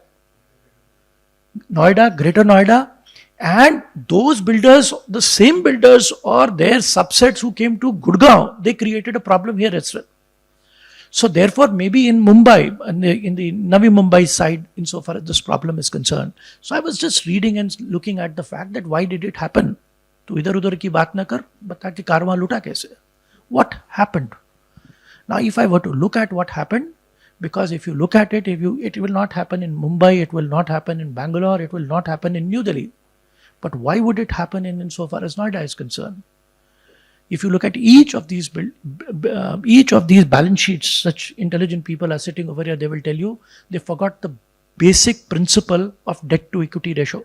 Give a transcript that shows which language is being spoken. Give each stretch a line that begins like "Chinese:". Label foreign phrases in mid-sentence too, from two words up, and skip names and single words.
English: Noida, Greater Noida, and those builders, the same builders or their subsets who came to Gurgaon, they created a problem here as well. So therefore, maybe in Mumbai, in the Navi Mumbai side, insofar as this problem is concerned. So I was just reading and looking at the fact that why did it happen?
Hindi: तू इधर उधर की बात न कर, बता कि कारवाँ लुटा कैसे?
English: What happened? Now, if I were to look at what happened, because if you look at it, it will not happen in Mumbai, it will not happen in Bangalore, it will not happen in New Delhi. But why would it happen insofar as Noida is concerned? If you look at each of these balance sheets, such intelligent people are sitting over here, they will tell you they forgot the basic principle of debt to equity ratio.